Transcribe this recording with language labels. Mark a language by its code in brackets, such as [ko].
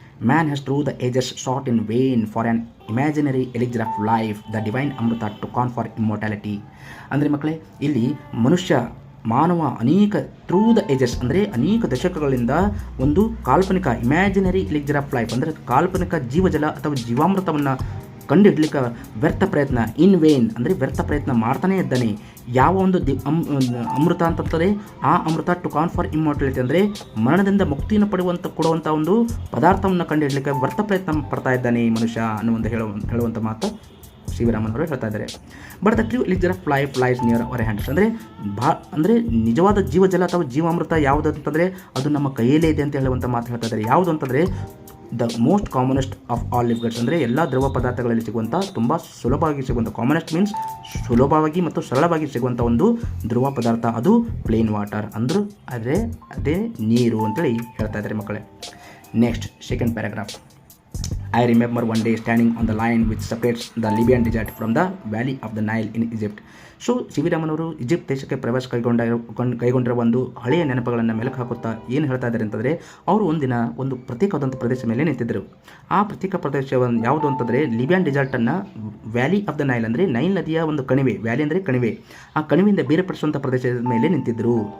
[en] Man has through the ages sought in vain for an imaginary elixir of life, the divine amrita to confer immortality. [kn] ಅಂದರೆ ಮಕ್ಕಳೇ, ಇಲ್ಲಿ ಮಾನವ ಅನೇಕ [en] through the ages [kn] ಅಂದರೆ ಅನೇಕ ದಶಕಗಳಿಂದ ಒಂದು ಕಾಲ್ಪನಿಕ [en] imaginary elixir of life [kn] ಅಂದರೆ ಕಾಲ್ಪನಿಕ ಜೀವಜಲ ಅಥವಾ ಜೀವಾಮೃತವನ್ನು ಕಂಡುಹಿಡಲಿಕ್ಕೆ ವ್ಯರ್ಥ ಪ್ರಯತ್ನ, [en] in vain [kn] ಅಂದರೆ ವ್ಯರ್ಥ ಪ್ರಯತ್ನ ಮಾಡ್ತಾನೇ ಇದ್ದಾನೆ. ಯಾವ ಒಂದು ಅಮೃತ ಅಂತಂದರೆ ಆ ಅಮೃತ [en] to confer immortality [kn] ಅಂದರೆ ಮರಣದಿಂದ ಮುಕ್ತಿಯನ್ನು ಕೊಡುವಂಥ ಒಂದು ಪದಾರ್ಥವನ್ನು ಕಂಡುಹಿಡಲಿಕ್ಕೆ ವ್ಯರ್ಥ ಪ್ರಯತ್ನ ಪಡ್ತಾ ಇದ್ದಾನೆ ಈ ಮನುಷ್ಯ ಅನ್ನುವಂಥ ಹೇಳುವಂಥ ಮಾತು ಸಿ ವಿ ರಾಮನ್ ಅವರು ಹೇಳ್ತಾ ಇದ್ದಾರೆ. [en] But the true elixir of life lies near our hands. [kn] ಅಂದರೆ ನಿಜವಾದ ಜೀವಜಲ ಅಥವಾ ಜೀವಾಮೃತ ಯಾವುದು ಅಂತಂದರೆ ಅದು ನಮ್ಮ ಕೈಯಲ್ಲೇ ಇದೆ ಅಂತ ಹೇಳುವಂಥ ಮಾತು ಹೇಳ್ತಾ ಇದ್ದಾರೆ. ಯಾವುದು ಅಂತಂದರೆ [en] the most commonest of all liquids, [kn] ಅಂದರೆ ಎಲ್ಲ ದ್ರವ ಪದಾರ್ಥಗಳಲ್ಲಿ ಸಿಗುವಂಥ ತುಂಬ ಸುಲಭವಾಗಿ ಸಿಗುವಂಥ, [en] commonest means [kn] ಸುಲಭವಾಗಿ ಮತ್ತು ಸರಳವಾಗಿ ಸಿಗುವಂಥ ಒಂದು ಧ್ರುವ ಪದಾರ್ಥ, ಅದು [en] plain water, [kn] ಅಂದರೂ ಅದೇ ನೀರು ಅಂತೇಳಿ ಹೇಳ್ತಾ ಇದ್ದಾರೆ. ಮಕ್ಕಳೇ, [en] Next second paragraph. I remember one day standing on the line which separates the Libyan desert from the valley of the Nile in Egypt. [kn] So C V Raman ಅವರು ಈಜಿಪ್ಟ್ ದೇಶಕ್ಕೆ ಪ್ರವಾಸ ಕೈಗೊಂಡಿರುವ ಒಂದು ಹಳೆಯ ನೆನಪುಗಳನ್ನು ಮೆಲುಕು ಹಾಕುತ್ತಾ ಏನು ಹೇಳ್ತಾ ಇದ್ದಾರೆ ಅಂತಂದರೆ, ಅವರು ಒಂದಿನ ಒಂದು ಪ್ರತ್ಯೇಕವಾದಂಥ ಪ್ರದೇಶ ಮೇಲೆ ನಿಂತಿದ್ದರು. ಆ ಪ್ರತ್ಯೇಕ ಪ್ರದೇಶ ಯಾವುದು ಅಂತಂದರೆ ಲಿಬಿಯಾನ್ ಡೆಸರ್ಟನ್ನು [en] valley of the Nile [kn] ಅಂದರೆ ನೈಲ್ ನದಿಯ ಒಂದು ಕಣಿವೆ, ವ್ಯಾಲಿ ಅಂದರೆ ಕಣಿವೆ, ಆ ಕಣಿವೆಯಿಂದ ಬೇರ್ಪಡಿಸುವಂಥ ಪ್ರದೇಶದ ಮೇಲೆ ನಿಂತಿದ್ದರು.